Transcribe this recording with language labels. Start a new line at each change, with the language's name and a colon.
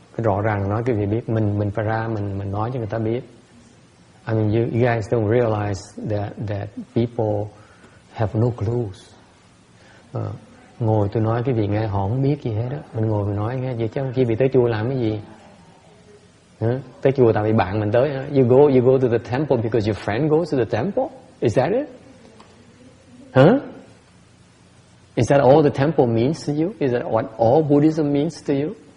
Vietnamese: Cái rõ ràng nói cái gì biết, mình phải ra, mình nói cho người ta biết.
English: I mean, you guys don't realize that people have no clues.
Vietnamese: Ngồi tôi nói cái gì nghe họ không biết gì hết đó. Mình ngồi mình nói nghe vậy chứ không chi bị tới chùa làm cái gì. Tới chùa tại vì bạn mình tới.
English: You go to the temple because your friend goes to the temple? Is that it? Huh? Is that all the temple means to you? Is that what all Buddhism means to you?